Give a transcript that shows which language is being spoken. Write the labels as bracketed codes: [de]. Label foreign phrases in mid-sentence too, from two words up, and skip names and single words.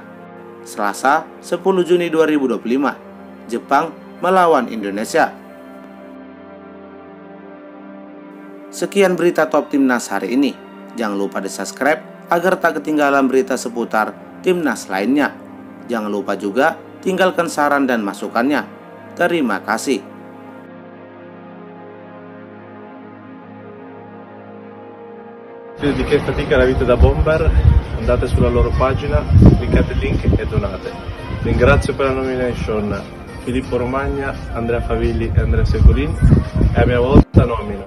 [id] Selasa 10 Juni 2025, Jepang melawan Indonesia. Sekian berita top timnas hari ini. Jangan lupa di subscribe agar tak ketinggalan berita seputar timnas lainnya. Jangan lupa juga tinggalkan saran dan masukannya. Terima kasih. [it] Di che fatica la vita da bomber, andate sulla loro pagina, cliccate il link e donate. Ringrazio per la nomination Filippo Romagna, Andrea Favilli e Andrea Secolin e a mia volta nomino